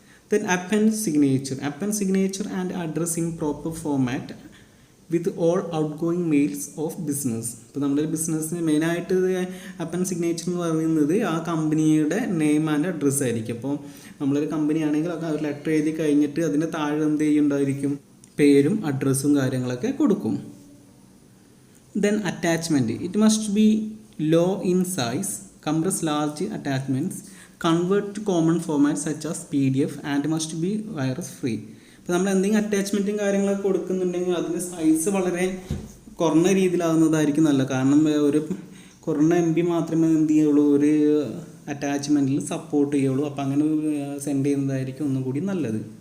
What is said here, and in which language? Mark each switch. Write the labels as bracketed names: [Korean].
[English] Then append signature and address in proper format with all outgoing mails of business. [Malayalam] ഇപ്പോൾ നമ്മുടെ ബിസിനസ്സിന് മെയിനായിട്ട് അപ്പൻ സിഗ്നേച്ചർ എന്ന് പറയുന്നത് ആ കമ്പനിയുടെ നെയിം ആൻഡ് അഡ്രസ്സ് ആയിരിക്കും. അപ്പോൾ നമ്മളൊരു കമ്പനി ആണെങ്കിൽ ഒരു ലെറ്റർ എഴുതി കഴിഞ്ഞിട്ട് അതിൻ്റെ താഴെ എന്ത് ചെയ്യുന്നുണ്ടായിരിക്കും പേരും അഡ്രസ്സും കാര്യങ്ങളൊക്കെ കൊടുക്കും. [English] Then attachment. It must be low in size, compress large attachments, convert to common formats such as PDF and must be virus free. [Malayalam] ഇപ്പോൾ നമ്മൾ എന്തെങ്കിലും അറ്റാച്ച്മെൻറ്റും കാര്യങ്ങളൊക്കെ കൊടുക്കുന്നുണ്ടെങ്കിൽ അതിൻ്റെ സൈസ് വളരെ കുറഞ്ഞ രീതിയിലാകുന്നതായിരിക്കും നല്ലത്. കാരണം ഒരു കുറഞ്ഞ MB മാത്രമേ എന്ത് ചെയ്യുള്ളൂ ഒരു അറ്റാച്ച്മെൻറ്റിൽ സപ്പോർട്ട് ചെയ്യുള്ളൂ. അപ്പോൾ അങ്ങനെ സെൻഡ് ചെയ്യുന്നതായിരിക്കും ഒന്നും കൂടി നല്ലത്.